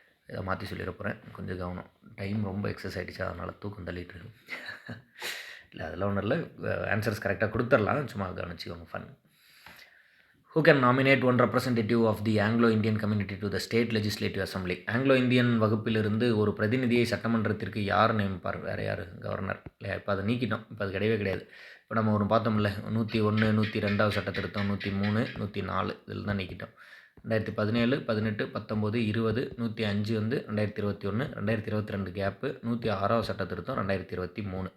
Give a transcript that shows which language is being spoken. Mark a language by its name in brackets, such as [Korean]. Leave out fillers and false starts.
[Tamil] இதை மாற்றி சொல்லிட போகிறேன், கொஞ்சம் கவனம். டைம் ரொம்ப எக்ஸஸ் ஆகிடுச்சு, அதனால் தூக்கம் தள்ளிட்டு இருக்கு. இல்லை அதெல்லாம் ஒன்றும் இல்லை, ஆன்சர்ஸ் கரெக்டாக கொடுத்துடலாம், சும்மா கவனிச்சிக்கோங்க. Fun. [English] Who can nominate one representative of the Anglo-Indian community to the state legislative assembly? [Tamil] Anglo Indian வகுப்பிலிருந்து ஒரு பிரதிநிதியை சட்டமன்றத்திற்கு யார் நியமிப்பார்? வேறு யார்? கவர்னர் இல்லையா? இப்போ அதை நீக்கிட்டோம், இப்போ அது கிடையவே கிடையாது. இப்போ நம்ம ஒன்று பார்த்தோம்ல, 101, 102 சட்ட திருத்தம், 103, 104 இதில் தான் நீக்கிட்டோம். 2017, 18, 19, 20, 105 வந்து 2021, 2022 கேப்பு, 106 சட்ட திருத்தம் 2023.